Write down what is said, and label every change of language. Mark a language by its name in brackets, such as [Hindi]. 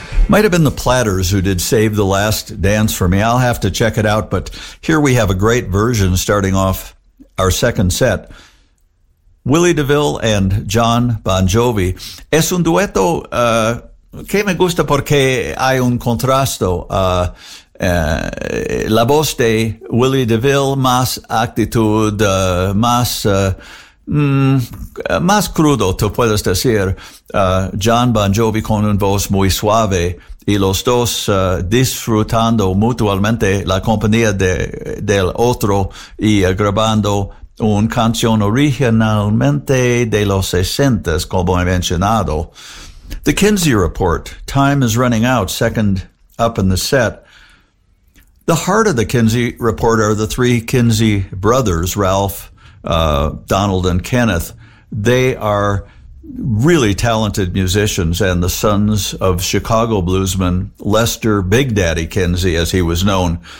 [English] Might have been the Platters who did Save the Last Dance for me. I'll have to check it out. But here we have a great version starting off our second set. Willie DeVille and John Bon Jovi. [Spanish] Es un dueto que me gusta porque hay un contrasto. La voz de Willie DeVille, más actitud, más crudo, tú puedes decir. John Bon Jovi con un voz muy suave y los dos disfrutando mutuamente la compañía del otro y grabando una canción originalmente de los 60s, como he mencionado. [English] The Kinsey Report, Time is Running Out, second up in the set. The heart of the Kinsey Report are the three Kinsey brothers, Ralph, Donald, and Kenneth. They are really talented musicians and the sons of Chicago bluesman Lester Big Daddy Kinsey, as he was known.